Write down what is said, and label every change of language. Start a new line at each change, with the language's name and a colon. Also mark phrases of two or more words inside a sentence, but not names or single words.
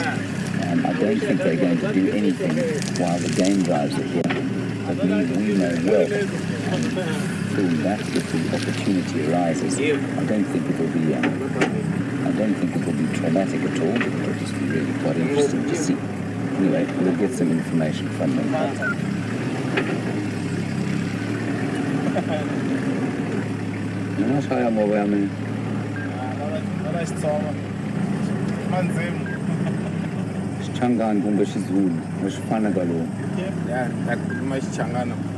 English: And I don't think they're going to do anything while the game drives are here. I believe we know well that if the opportunity arises, I don't think it will be traumatic at all. It'll just be really quite interesting to see. Anyway, we'll get some information from them.
Tsonga: Changan kumbe Xizulu, xifana galo. Yeah, nakhuluma Xichangana.